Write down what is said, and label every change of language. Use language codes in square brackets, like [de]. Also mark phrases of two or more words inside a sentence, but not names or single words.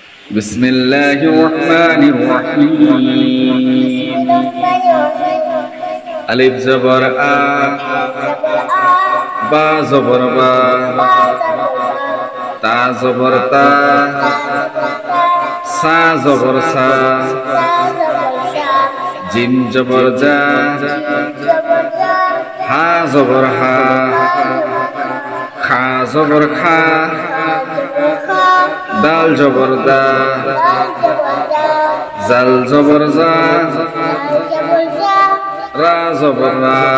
[ar] بسم الله الرحمن الرحيم ألف زبر آ با زبر با تا زبر تا ثا زبر ثا جیم زبر جا حا زبر حا خا زبر خا دال زبر دا ذال زبر ذا را زبر را